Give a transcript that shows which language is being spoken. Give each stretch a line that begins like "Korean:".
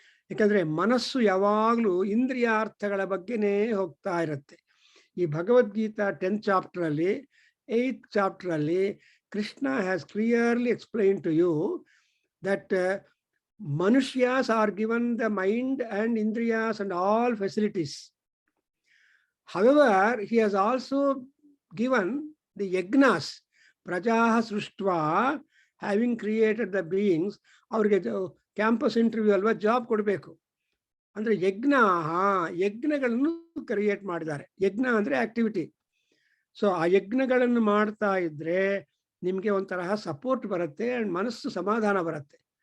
Kannada: ಯಾಕಂದ್ರೆ ಮನಸ್ಸು ಯಾವಾಗಲೂ ಇಂದ್ರಿಯಾರ್ಥಗಳ ಬಗ್ಗೆನೇ ಹೋಗ್ತಾ ಇರುತ್ತೆ. ಈ ಭಗವದ್ಗೀತಾ 10th ಚಾಪ್ಟರ್ ಅಲ್ಲಿ
English: 8th chapter ಅಲ್ಲಿ Krishna has clearly explain to you that ಮನುಷ್ಯಾಸ್ are given the mind and ಇಂದ್ರಿಯಾಸ್ and all facilities. However, he has also given the yagnas,
Sanskrit: prajaha sruštva,
English: having created the beings.
Kannada: ಅವ್ರಿಗೆ campus interview ಅಲ್ವಾ job ಕೊಡಬೇಕು ಅಂದ್ರೆ ಯಜ್ಞಗಳನ್ನು create ಮಾಡಿದ್ದಾರೆ. ಯಜ್ಞ ಅಂದ್ರೆ activity. So ಆ ಯಜ್ಞಗಳನ್ನು ಮಾಡ್ತಾ ಇದ್ರೆ ನಿಮ್ಗೆ ಒಂಥರ ಸಪೋರ್ಟ್ ಬರುತ್ತೆ ಅಂಡ್ ಮನಸ್ಸು ಸಮಾಧಾನ ಬರುತ್ತೆ.